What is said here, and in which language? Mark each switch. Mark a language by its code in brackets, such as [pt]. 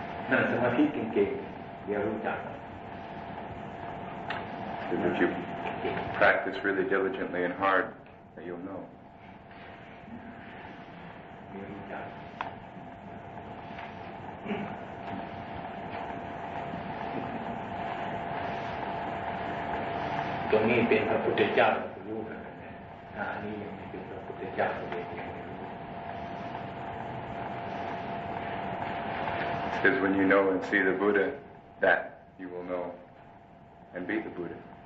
[th] นั่งสมาธิเก่งๆเดี๋ยวรู้จัก [en] If you practice really diligently and hard, that you'll know. [th] เดี๋ยวรู้จักตรงนี้เป็นพระพุทธเจ้ารู้กันนะอันนี้ยังไม่เป็นพระพุทธเจ้าเองยังไม่รู้ [en] It says when you know and see the Buddha, that you will know and be the Buddha.